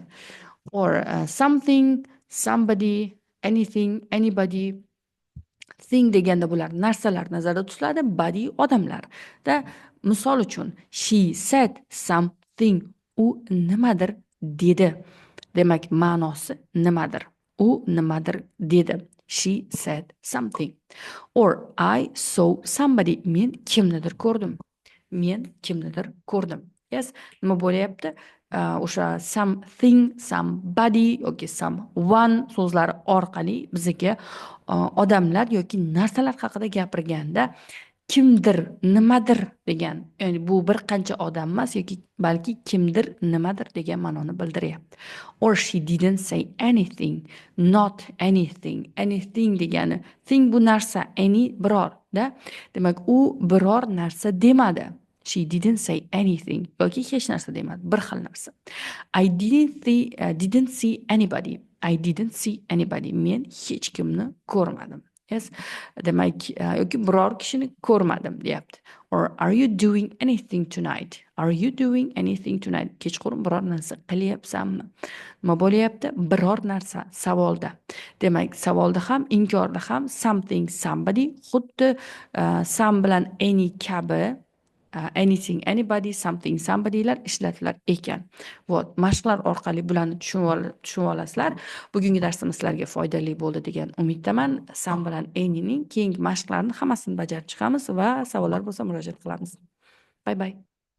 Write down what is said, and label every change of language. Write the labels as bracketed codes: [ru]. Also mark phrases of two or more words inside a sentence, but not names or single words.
[en] Or something, somebody, anything, anybody. [uz] Thing deganda bular narsalar nazarda tutiladi, body odamlar. Da, misol uchun, [en] she said something. [uz] U nimadir dedi. Demak, ma'nosi nimadir. U nimadir dedi. [en] She said something. Or I saw somebody. [uz] Men kimnidir ko'rdim. Men kimnidir ko'rdim. Yes, nima bo'lyapti? O'sha [en] something, somebody [uz] yoki someone so'zlari orqali bizga odamlar yoki narsalar haqida gapirganda kimdir, nimadir degan, ya'ni bu bir qancha odam emas yoki balki kimdir, nimadir degan ma'noni bildiryapti. [en] Or she didn't say anything, not anything. [uz] Anything degani thing bu narsa, any biror, da. Demak, u biror narsa demadi. [en] She didn't say anything [uz] yoki hech narsa demadi, bir xil narsa. [en] I didn't see anybody. I didn't see anybody. [uz] Men hech kimni ko'rmadim. Yes, demak, yoki biror kishini ko'rmadim deyapti. [en] Or are you doing anything tonight? Are you doing anything tonight? [uz] Kechqurun biror narsa qilyapsanmi? Nima bo'lyapti? Biror narsa savolda. Demak, savolda ham, inkorda ham [en] something, somebody, [uz] xuddi some bilan any kabi [en] anything, anybody, something, [uz] somebodylar ishlatilar ekan. Vot, mashqlar orqali bularni tushunib olasizlar. Bugungi darsimiz sizlarga foydali bo'ldi degan umiddaman. Some bilan anyning keyingi mashqlarni hammasini bajarib chiqamiz va savollar bo'lsa murojaat qilamiz. [en] Bye bye.